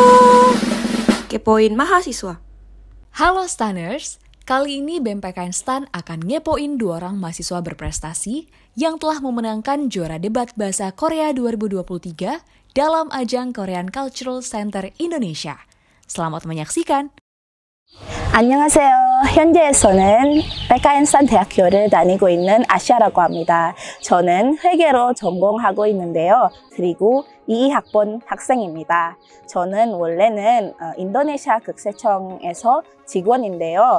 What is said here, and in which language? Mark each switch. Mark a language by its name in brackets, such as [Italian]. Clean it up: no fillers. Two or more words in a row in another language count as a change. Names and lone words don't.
[Indonesian] Kepoin mahasiswa. Halo Stanners, kali ini BMPKN Stan akan ngepoin 2 orang mahasiswa berprestasi yang telah memenangkan juara debat bahasa Korea 2023 dalam ajang Korean Cultural Center Indonesia. Selamat menyaksikan. [Korean] 안녕하세요. 현재에서는 백아엔산 대학교를 다니고 있는 아시아라고 합니다. 저는 회계로 전공하고 있는데요. 그리고 22학번 학생입니다. 저는 원래는 인도네시아 국세청에서 직원인데요.